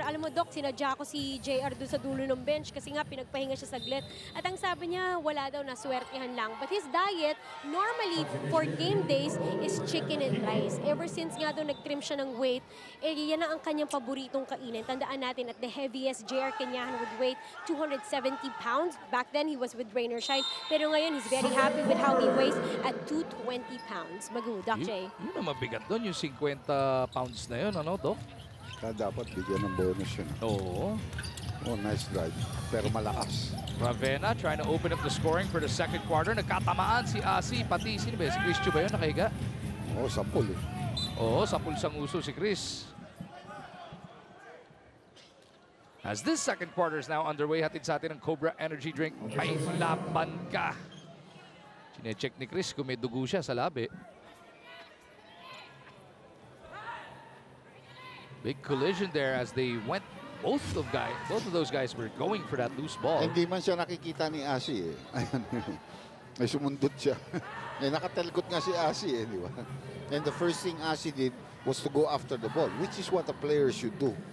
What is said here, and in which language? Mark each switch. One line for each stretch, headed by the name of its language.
Filipino: Alam mo Doc, sinadya ko si JR doon sa dulo ng bench kasi nga pinagpahinga siya saglit. At ang sabi niya, wala daw, naswertihan lang.
English: But his diet, normally for game days, is chicken and rice.
Filipino: Ever since nga daw nag-trim siya ng weight, yan na ang kanyang paboritong kainin. Tandaan natin
English: at the heaviest JR Kinyahan would weight 270 pounds. Back then, he was with Rain or Shine.
Filipino: Pero ngayon,
English: he's very happy with how he weighs at 220 pounds. Magu, Doc J.
Filipino: Yun ang mabigat doon, yung 50 pounds na yun, ano, Doc? Dapat bigyan ng bonus yun. Oo.
English: Oh, nice drive.
Filipino: Pero malakas.
English: Ravena trying to open up the scoring for the second quarter.
Filipino: Nagkatamaan si Asi, pati sino ba? Si Chris Chu ba yun? Nakahiga? Oh, sapul eh. Oo, sa pulsang uso si Chris.
English: As this second quarter is now underway,
Filipino: hatid sa atin ang
English: Cobra Energy Drink.
Filipino: May laban ka. Sinecheck ni Chris kung may dugo siya sa labi.
English: Big collision there as they went. Both of those guys were going for that loose ball.
Filipino: Hindi man siya nakikita ni Asi eh. Ayan. May sumundot siya. Eh, nakatelgot nga si Asi eh, di ba?
English: And the first thing Asi did was to go after the ball, which is what a player should do.